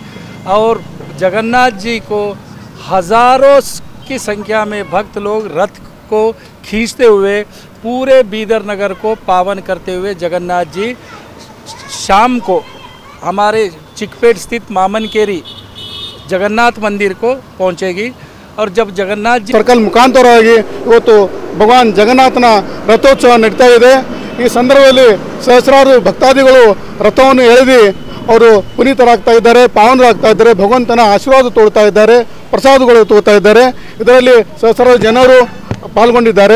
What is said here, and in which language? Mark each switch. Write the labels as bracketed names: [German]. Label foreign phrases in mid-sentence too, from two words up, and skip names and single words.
[Hindi] और जगन्नाथ जी को हज़ारों की संख्या में भक्त लोग रथ को खींचते हुए पूरे बीदर नगर को पावन करते हुए जगन्नाथ जी शाम को हमारे चिकपेट स्थित मामनकेरी जगन्नाथ मंदिर को पहुंचेगी। और जब जगन्नाथ जी [Kannada] ಸರ್ಕಲ್ ಮುಖಾಂತರವಾಗಿ ಇವತ್ತು ಭಗವಾನ್ ಜಗನ್ನಾಥನ ರಥೋತ್ಸವ ನಡೀತಾ ಇದೆ। ಈ ಸಂದರ್ಭದಲ್ಲಿ ಸಹಸ್ರಾರು ಭಕ್ತಾದಿಗಳು ರಥವನ್ನು ಎಳೆದಿ ಅವರು ಪುನೀತರಾಗ್ತಾ ಇದ್ದಾರೆ, ಪಾವನರಾಗ್ತಾ ಇದ್ದಾರೆ, ಭಗವಂತನ ಆಶೀರ್ವಾದ ತೋಳ್ತಾ ಇದ್ದಾರೆ, ಪ್ರಸಾದಗಳು ತೋಳ್ತಾ ಇದ್ದಾರೆ। ಇದರಲ್ಲಿ ಸಹಸ್ರಾರು ಜನರು ಪಾಲ್ಗೊಂಡಿದ್ದಾರೆ।